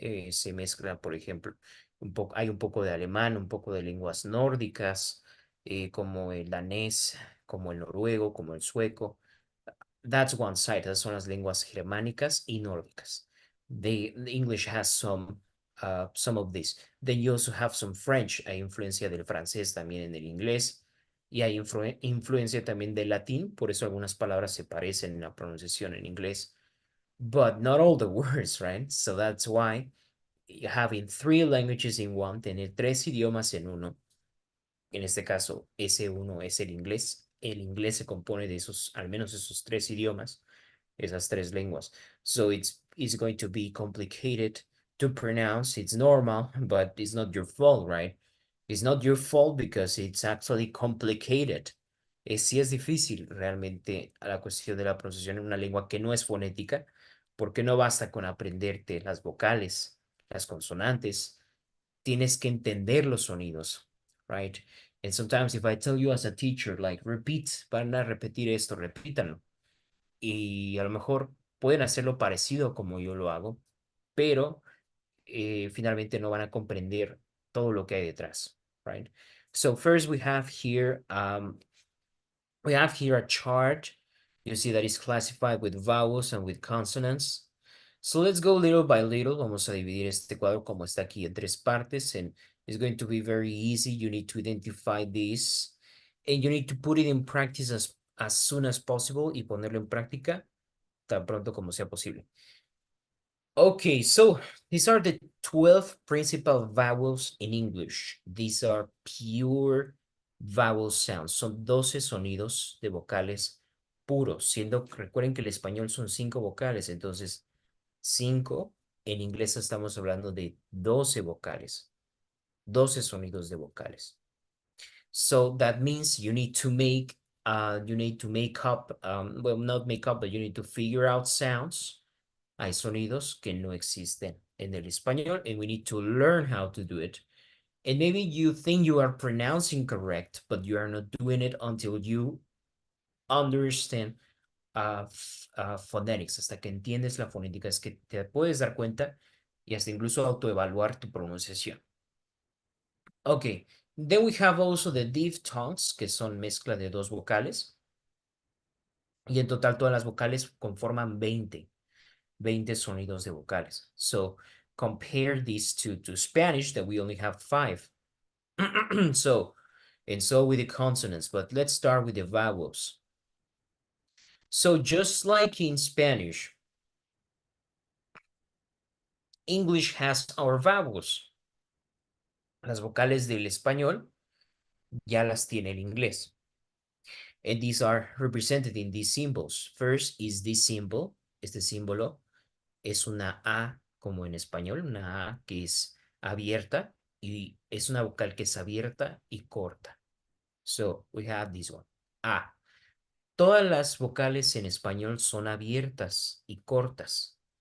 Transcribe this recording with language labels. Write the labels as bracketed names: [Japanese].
[Spanish] Se mezcla, por ejemplo, hay un poco de alemán, un poco de lenguas nórdicas, como el danés, como el noruego, como el sueco. [English] That's one side. [Spanish] Esas son las lenguas germánicas y nórdicas. [English] The English has some of this. Then you also have some French. [Spanish] Hay influencia del francés también en el inglés. Y hay influencia también del latín. Por eso algunas palabras se parecen en la pronunciación en inglés. [English] But not all the words, right? So that's why having three languages in one, [Spanish] tener tres idiomas en uno, en este caso, ese uno es el inglés. El inglés se compone de esos, al menos esos tres idiomas, esas tres lenguas. [English] So it's going to be complicated to pronounce. It's normal, but it's not your fault, right? It's not your fault because it's actually complicated. [Spanish] Sí es difícil realmente a la cuestión de la pronunciación en una lengua que no es fonética, porque no basta con aprenderte las vocales, las consonantes, tienes que entender los sonidos, right? [English] And sometimes if I tell you as a teacher, like, repeat, [Spanish] van a repetir esto, repítanlo. Y a lo mejor pueden hacerlo parecido como yo lo hago, pero finalmente no van a comprender todo lo que hay detrás, right? [English] So first we have here a chart You see that it's classified with vowels and with consonants. So let's go little by little. [Spanish] Vamos a dividir este cuadro como está aquí en tres partes, [English] and it's going to be very easy. You need to identify this, and you need to put it in practice as soon as possible [Spanish] y ponerlo en práctica tan pronto como sea posible. [English] Okay, so these are the 12 principal vowels in English. These are pure vowel sounds. [Spanish] Son 12 sonidos de vocales puros, siendo, recuerden que el español son 5 vocales, entonces 5, en inglés estamos hablando de 12 vocales, 12 sonidos de vocales. [English] So that means you need to make up, well, not make up, but you need to figure out sounds. [Spanish] Hay sonidos que no existen en el español, [English] and we need to learn how to do it. And maybe you think you are pronouncing correct, but you are not doing it until you understand phonetics, [Spanish] hasta que entiendes la fonética, es que te puedes dar cuenta y hasta incluso autoevaluar tu pronunciación. [English] Okay, then we have also the diphthongs, [Spanish] que son mezcla de dos vocales. Y en total todas las vocales conforman 20 sonidos de vocales. [English] So compare these to Spanish that we only have 5. So, and so with the consonants, but let's start with the vowels. So just like in Spanish, English has our vowels. [Spanish] Las vocales del español ya las tiene el inglés. [English] And these are represented in these symbols. First is this symbol. [Spanish] Este símbolo es una A como en español, una A que es abierta y es una vocal que es abierta y corta. [English] So we have this one. [Spanish] A. Todas las vocales en español son abiertas y cortas.